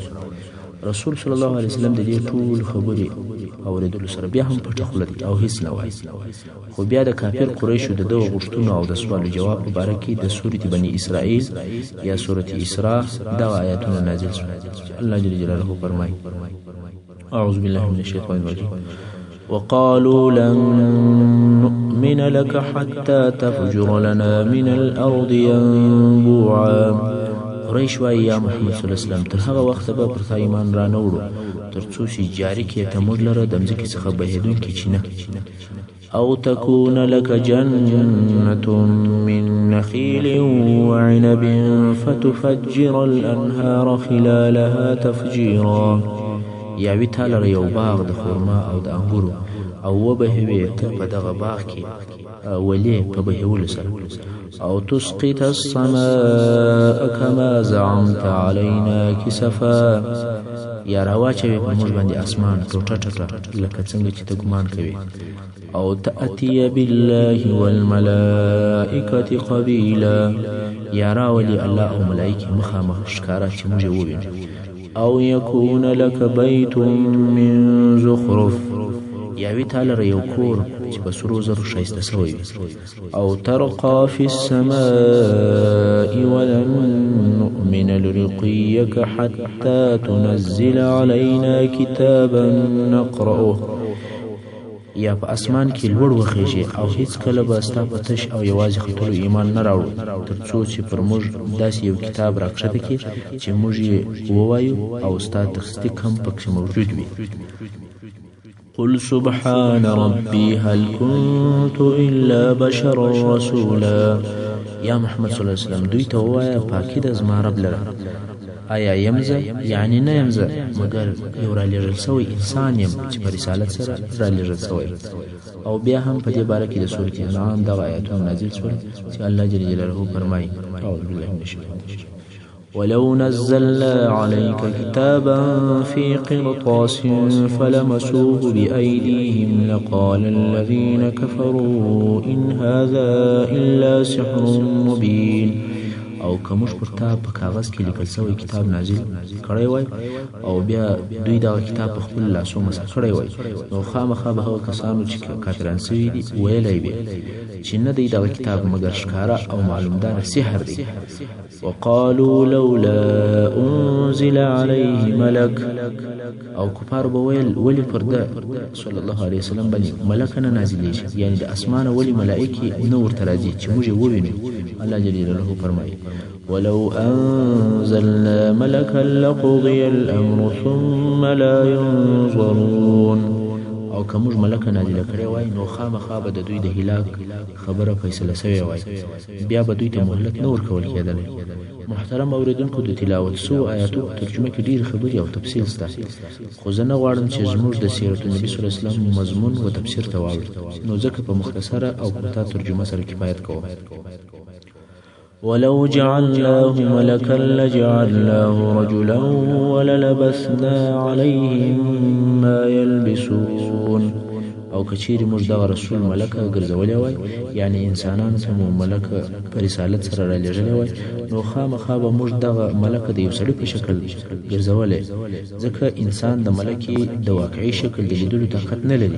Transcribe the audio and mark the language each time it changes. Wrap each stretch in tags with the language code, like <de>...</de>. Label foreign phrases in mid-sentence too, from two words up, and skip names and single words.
<ps>رسول</ps> <ar>صلی الله علیه وسلم</ar> <ps>د دې ټول خبرې اورېدلو سره بیا هم پټه خوله دي او هیڅ نه وایي. خو بیا د کافر قریشو د دغه غوښتنو او د سوال و جواب په باره کې د سورة بني اسرائیل یا سورة اسراء دغه آیاتونه نازل شول.</ps> <ar>الله جل جلاله فرمایي اعوذ بالله من الشیطان الرجیم وقالوا لن نؤمن لك حتى تفجر لنا من الأرض ينبوعا.</ar> <ps>قریش وایي یا محمد</ps> <ar>صلی الله علیه وسلم</ar> <ps>تر هغه وخته به پر تا ایمان را نه وړو تر څو چې جاري کړې ته موږ لره د مځکې څخه بهېدونکې چینه او</ps> <ar>تكون لك جنة من نخيل وعنب فتفجر الأنهار خلالها تفجيرا.</ar> <ps>یا وی تا لره یو باغ د خرما او د انګورو او وبهوې ته په دغه باغ کې ولې په بهولو سره او</ps> <ar>تسقط السماء كما زعمت علينا كسفا.</ar> <ps>یا راواچوي په موږ باندې اسمان ټوټه ټوټه لکه څنګه چې ته ګمان کوې.</ps> <ar>او تأتي بالله والملائکة قبیلا.</ar> <ps>یا راولي الله او ملائکې مخامخ ښکاره چې موږ یې ووینو.</ps> <ar>او يكون لك بيت من زخرف.</ar> <ps>یا وی تا لره یو کور چې په سرو زرو ښایسته سوی وي.</ps> <ar>او ترقى في السماء ولن نؤمن لرقيك حتى تنزل علينا كتابا نقرأه.</ar> <ps>یا په اسمان کې لوړ وخیږي او هیڅ کله به ستا په تش او یوازې ختلو ایمان نه راوړو تر څو چې پر موږ داسې یو کتاب راکښته کړي چې موږ یې ووایو او ستا تصدیق هم پکې موجود وي.</ps> <ar>قل سبحان ربي هل كنت إلا بشرا رسولا.</ar> <ps>یا محمد</ps> <ar>صلی الله علیه وسلم</ar> <ps>دوی ته ووایه پاکي د زما رب لره آیا یمزه یعنی نه یمزه مګر یو را لېږل سوی انسان یم چې په رسالت سره را لېږل سوی. او بیا هم په دې باره کې د سورة انعام دغه آیاتونه نازل شول چې الله جل جلاله فرمایي</ps> <ar>اعوذ بالله من الشیطان الرجیم ولو نزلنا عليك كتابا في قرطاس فلمسوه بأيديهم لقال الذين كفروا إن هذا إلا سحر مبين.</ar> <ps>او کومش پر تا په کاغذ کې لیکل شوی کتاب نازل کړی وای او بیا دوی دا کتاب په خپل لاسو مسح کړی وای نو خامخا به هغه کسانو چې کافران سوي دي ویلای به چې نه دی دا کتاب مگر ښکارا او معلومدار سحر دی.</ps> <ar>وقالوا لولا انزل عليه ملك.</ar> <ps>او کفار به ویل ولی پر ده</ps> <ar>صلی الله علیه وسلم</ar> <ps>باندې ملک نه نازلېږي یعنی د اسمانه ولی ملائکه نه ورته راځي چې موږ یې ووینو.</ps> <ar>الله جل جلاله فرمایي ولو أنزلنا ملكا لقضي الأمر ثم لا ينظرون.</ar> <ps>او که موږ ملکه نازله کړې وای نو خامخا به د دوی د هلاک خبره فیصله سوې وای بیا به دوی ته مهلت نه ورکول کېدلی. محترم اوریدونکو د تلاوت سو آیاتو په ترجمه کې ډېر خبرې او تفصیل شته خو زه نه غواړم چې زموږ د</ps> <ar>سیرت النبي صلی الله علیه وسلم</ar> <ps>مضمون و تفسیر ته واوړي نو ځکه په مختصره او پرته ترجمه سره کفایت کوم.</ps> <ar>ولو جعلناه ملكا لجعلناه رجلا وللبسنا عليهم ما يلبسون.</ar> <ps>او کچيري موږ دا رسول ملکه ګرځولې وای یعنی انسانان سمو ملکه پر رسالت سره را لېږلې وای نو خامخا به موږ دغه ملکه د یو سړي په شکل ګرځولې ځکه انسان د ملکه د واقعي شکل د لیدلو طاقت نه لري.</ps>